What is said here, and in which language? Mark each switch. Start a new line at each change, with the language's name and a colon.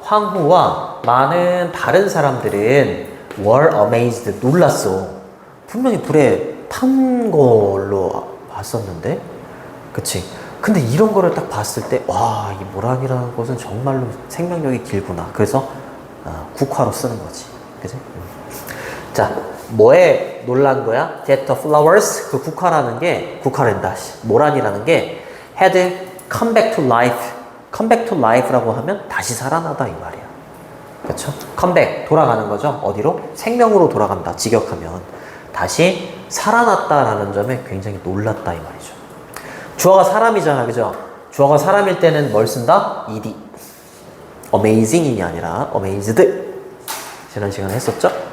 Korean: 황후와 많은 다른 사람들은
English: were amazed,
Korean: 놀랐어. 분명히 불에 탄 걸로 봤었는데, 그치? 근데 이런 거를 딱 봤을 때, 와, 이 모란이라는 것은 정말로 생명력이 길구나. 그래서 국화로 쓰는 거지. 그치? 자, 뭐에 놀란 거야?
English: That the flowers,
Korean: 그 국화란다. 모란이라는 게
English: had come back to life. come back to life
Korean: 라고 하면 다시 살아나다 이 말이야. 그렇죠?
English: come back,
Korean: 돌아가는 거죠. 어디로? 생명으로 돌아간다. 직역하면. 다시 살아났다라는 점에 굉장히 놀랐다 이 말이죠. 주어가 사람이잖아. 그죠? 주어가 사람일 때는 뭘 쓴다? ed. amazing이 아니라 amazed. 지난 시간에 했었죠?